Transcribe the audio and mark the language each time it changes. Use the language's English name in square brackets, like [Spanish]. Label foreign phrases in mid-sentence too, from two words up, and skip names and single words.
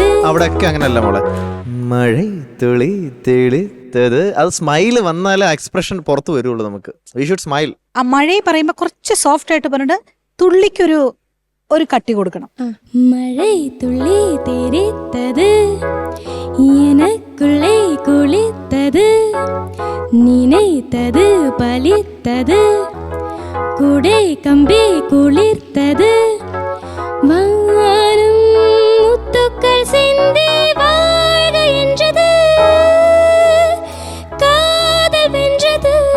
[Malayalam] അവിടെയൊക്കെ അങ്ങനല്ല മോളെ. [Tamil] மழை துளி தெறித்தது, [Malayalam] അത് സ്മൈല് വന്നാലേ എക്സ്പ്രഷൻ പുറത്തു വരുള്ളൂ നമുക്ക്. [English] We should smile. [Malayalam] ആ മഴയെ പറയുമ്പോ കുറച്ച് സോഫ്റ്റ് ആയിട്ട് പറഞ്ഞിട്ട് തുള്ളിക്കൊരു കട്ടി കൊടുക്കണം. [Tamil] மழை துளி தெறித்தது எனக்குள்ளே குளித்தது நினைத்தது பலித்தது குடை கம்பி குளிர்த்தது வானம் முத்துக்கள் சிந்தி வாழ்க என்றது காதல் வென்றது